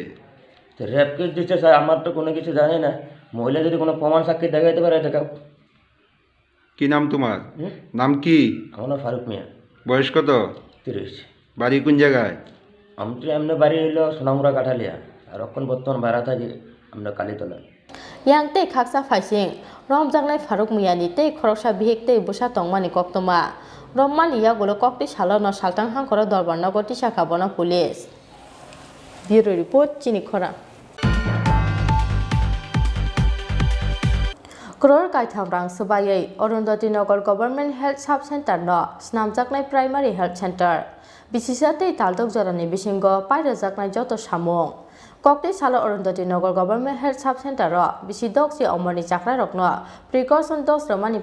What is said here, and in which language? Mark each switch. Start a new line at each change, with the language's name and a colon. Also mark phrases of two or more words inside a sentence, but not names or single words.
Bangla: তো
English: rape case
Bangla: দিচ্ছে স্যার, আমার তো কোনো কিছু জানি না। মহিলা যদি কোনো প্রমাণ সাক্ষী দেখাইতে পারে দেখাও। কি নাম তোমার? নাম কি? আমার নাম ফারুক মিয়া। বয়স কত? 30। বাড়ি কোন জায়গায়? আমি তো এমনি বাড়ি হইলো সোনামুড়া কাঠালিয়া, আর এখন বর্তমান ভাড়া থাকি আমরা কালীতলা।
Kok Borok: yang tei khaksa phaising rom jangnai Faruk Miyani tei khoroksa bihek tei busa tongmani Koktwma rommani yagulo kokti salono saltang hangkoro dorbar nogo tisa khabono police.
English: Bureau report
Kok Borok: Tini khora. Crore kaitham rang subayei Arundhati Nagar Government Health Sub Center no snamjaknai Primary Health Center bisisa tei taldok jorani bisingo pairejaknai joto samung Kokti salo Arundhati Nagar Government Health Sub Center ro bisidok si omoni chakra rokno
English: precaution dose
Kok Borok: romani